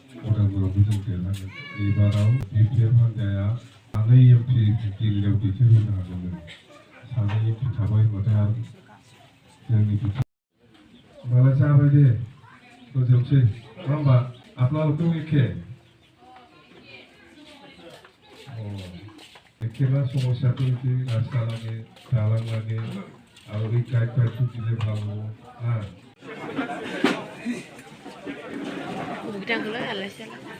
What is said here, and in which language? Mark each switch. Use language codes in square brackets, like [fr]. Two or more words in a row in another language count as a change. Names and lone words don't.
[brx] उदालगुरियावबो जों देरहागोन। एबाराव बि पि एफ हान्जाया सानै एम पि दिल्लीयाव दैथायहरनो हागौमोन। सानै एम पि थाबाय होनबाथाय आरो जोंनि बि पि एफ। होमबालाय जाबाय दे, फोजोबसै। नङा होमबा? [as] আপোনালোক একে। অ, একেবা সমস্যা তো একে, ৰাস্তা লাগে, দলং লাগে, আৰু এক গাইড ফাইল তো দিলে ভাল, হয়। [brx] उबिदांखौलाय आलासि आला।